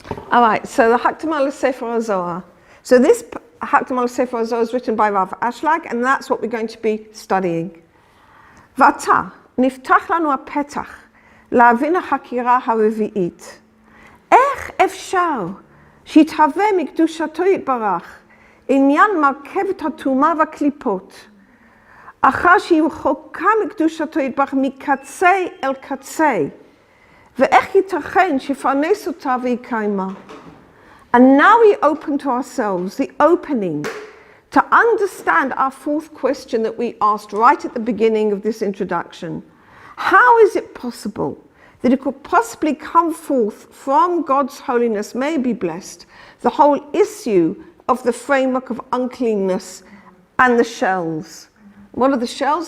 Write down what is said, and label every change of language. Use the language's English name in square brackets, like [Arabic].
[English] All right, so the Hakdama Sefer Zohar. So this Hakdama Sefer Zohar is written by Rabbi Ashlag, and that's what we're going to be studying. [Hebrew] Vata niftach lanu hapetach להבין החקירה הרביעית. איך אפשר שיתהווה מקדושתו יתברך עניין מרכבת הטומאה והקליפות, אחר שהיא רחוקה מקדושתו יתברך מקצה אל קצה, ואיך ייתכן שיפרנס אותה ויקיימה? [English] And now we open to ourselves the opening to understand our fourth question that we asked right at the beginning of this introduction. How is it possible that it could possibly come forth from God's holiness, may be blessed, the whole issue of the framework of uncleanness and the shells? What are the shells?